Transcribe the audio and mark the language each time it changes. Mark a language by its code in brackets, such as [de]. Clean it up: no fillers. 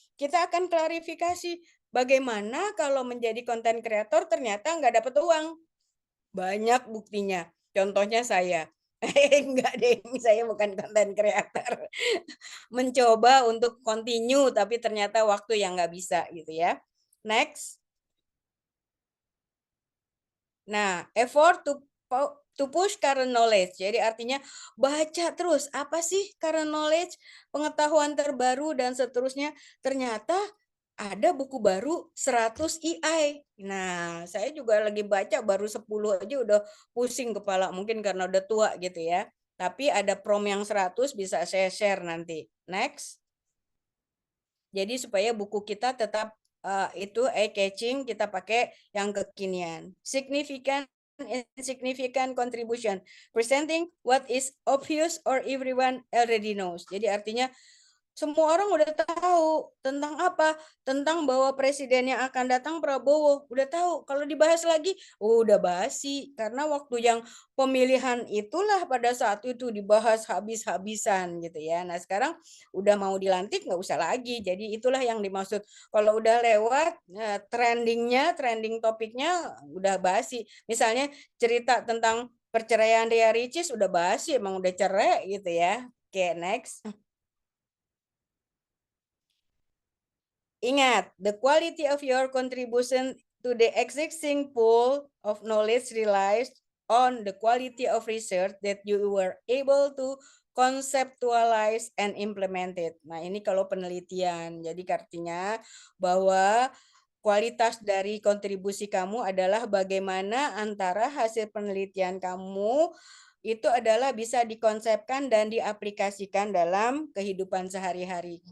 [id] Kita akan klarifikasi bagaimana kalau menjadi konten kreator ternyata nggak dapat uang. Banyak buktinya. Contohnya saya. Enggak deh, saya bukan konten kreator. Mencoba untuk continue, tapi ternyata waktu yang nggak bisa gitu ya. Next. [en] Nah, effort to push current knowledge. [id] Jadi artinya baca terus. Apa sih current knowledge? Pengetahuan terbaru dan seterusnya. Ternyata ada buku baru 100 EI. Nah, saya juga lagi baca baru 10 aja udah pusing kepala. Mungkin karena udah tua gitu ya. Tapi ada prom yang 100 bisa saya share nanti. Next. Jadi supaya buku kita tetap itu eye-catching, kita pakai yang kekinian. [en] Significant insignificant contribution. Presenting what is obvious or everyone already knows. [id] Jadi artinya semua orang udah tahu tentang apa? Tentang bahwa presiden yang akan datang Prabowo. Udah tahu. Kalau dibahas lagi, udah basi. Karena waktu yang pemilihan itulah pada saat itu dibahas habis-habisan gitu ya. Nah sekarang udah mau dilantik nggak usah lagi. Jadi itulah yang dimaksud. Kalau udah lewat trending topiknya udah basi. Misalnya cerita tentang perceraian Ria Ricis udah basi, emang udah cerai gitu ya. Oke, next. Ingat, [en] the quality of your contribution to the existing pool of knowledge relies on the quality of research that you were able to conceptualize and implement it. [id] Nah, ini kalau penelitian. Jadi artinya bahwa kualitas dari kontribusi kamu adalah bagaimana antara hasil penelitian kamu itu adalah bisa dikonsepkan dan diaplikasikan dalam kehidupan sehari-hari.